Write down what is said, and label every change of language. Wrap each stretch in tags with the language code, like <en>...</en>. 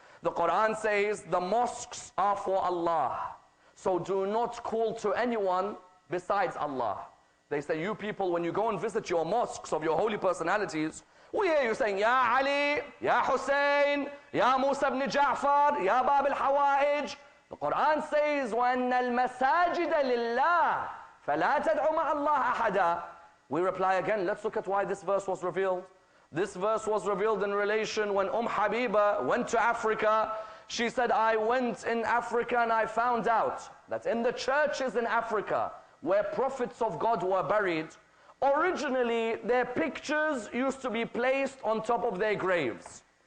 <en>The Quran says the mosques are for Allah, so do not call to anyone besides Allah. They say, you people, when you go and visit your mosques of your holy personalities, we hear you saying, Ya Ali, Ya Hussein, Ya Musa ibn Ja'far, Ya Bab al-Hawaij. The Quran says,</en> <ar>وَأَنَّ الْمَسَاجِدَ لِلَّهِ فَلَا تَدْعُ مَعَ اللَّهِ أَحَدًا.</ar> <en>We reply again, let's look at why this verse was revealed. This verse was revealed in relation when Habiba went to Africa. She said, I went in Africa and I found out that in the churches in Africa, where prophets of God were buried, originally their pictures used to be placed on top of their graves.</en>